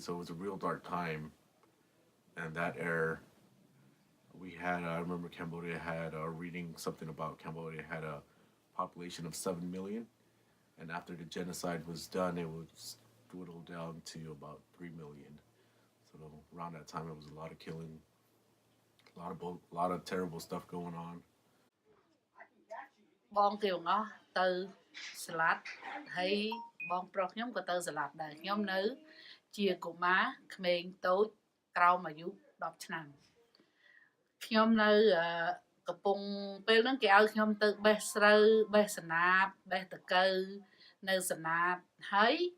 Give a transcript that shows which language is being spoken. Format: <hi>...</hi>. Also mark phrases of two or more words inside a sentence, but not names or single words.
<en>So it was a real dark time. And that era, we had, I remember Cambodia had, reading something about Cambodia had a population of 7 million. And after the genocide was done, it was dwindled down to about 3 million. So around that time, it was a lot of killing, a lot of terrible stuff going on.</en> <km>បងទាំងអស់ទៅស្លាប់ហើយបងប្រុសខ្ញុំក៏ទៅស្លាប់ដែរខ្ញុំនៅជាកុមារក្មេងតូចក្រោមអាយុ10ឆ្នាំខ្ញុំនៅកំពុងពេលហ្នឹងគេឲ្យខ្ញុំទៅបេះស្រូវបេះសណាបបេះតកៅនៅសណាបហើយ</km>